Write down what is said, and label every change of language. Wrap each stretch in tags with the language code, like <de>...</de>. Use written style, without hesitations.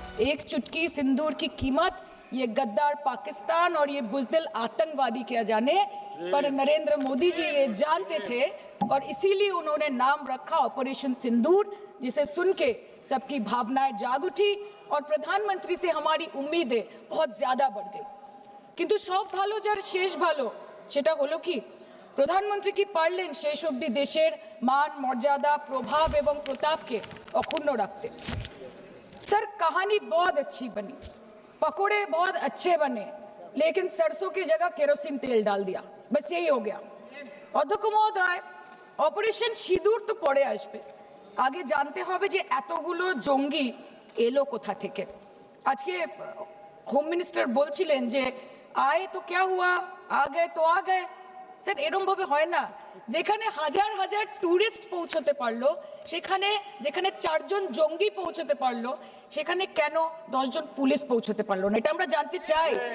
<hi>एक चुटकी सिंदूर की कीमत ये गद्दार पाकिस्तान और ये बुजदिल आतंकवादी क्या जाने, पर नरेंद्र मोदी जी ये जानते थे और इसीलिए उन्होंने नाम रखा ऑपरेशन सिंदूर, जिसे सुन के सबकी भावनाएं जाग उठी और प्रधानमंत्री से हमारी उम्मीदें बहुत ज्यादा बढ़ गई।</hi> <bn>কিন্তু সব ভালো যার শেষ ভালো, সেটা হলো কি প্রধানমন্ত্রী কি পারলেন শেষ অবধি দেশের মান মর্যাদা প্রভাব এবং প্রতাপকে অক্ষুণ্ণ রাখতে।</bn> <hi>सर कहानी बहुत अच्छी बनी, पकोड़े बहुत अच्छे बने लेकिन सरसों की जगह केरोसिन तेल डाल दिया, बस यही हो गया।</hi> <bn>অধ্যক্ষ মহোদয়, অপারেশন সিঁদুর তো পরে আসবে, আগে জানতে হবে যে এতগুলো জঙ্গি এলো কোথা থেকে। আজকে হোম মিনিস্টার বলছিলেন যে</bn> <hi>আয়ে তো क्या हुआ, आ गए</hi> <bn>तो आ गए। স্যার এরকম ভাবে হয় না, যেখানে হাজার হাজার টুরিস্ট পৌঁছতে পারলো, সেখানে যেখানে 4 জন জঙ্গি পৌঁছতে পারলো, সেখানে কেন 10 জন পুলিশ পৌঁছতে পারলো না, এটা আমরা জানতে চাই।</bn>